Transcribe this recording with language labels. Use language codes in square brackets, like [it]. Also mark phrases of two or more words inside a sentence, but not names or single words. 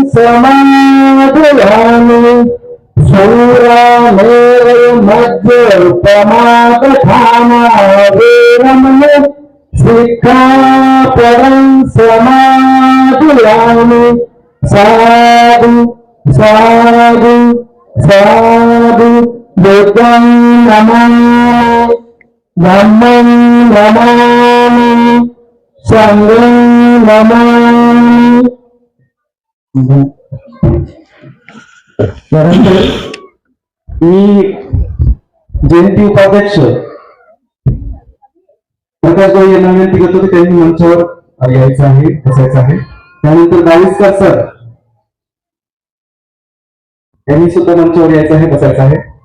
[pi] समाधियामि शूरामेव मद्योपमादधाना वेरमणि शिक्षापदं समाधियामि साधु साधु साधु बुद्धं नमामि धम्मं नमामि संघं नमामि। [mr] त्यानंतर मी जयंती उपाध्यक्ष प्रकाश भाई यांना विनंती करतो की त्यांनी मंचावर यायचं आहे, बसायचं आहे. त्यानंतर दाविस्कर सर यांनी सुद्धा मंचावर यायचं आहे, बसायचं आहे.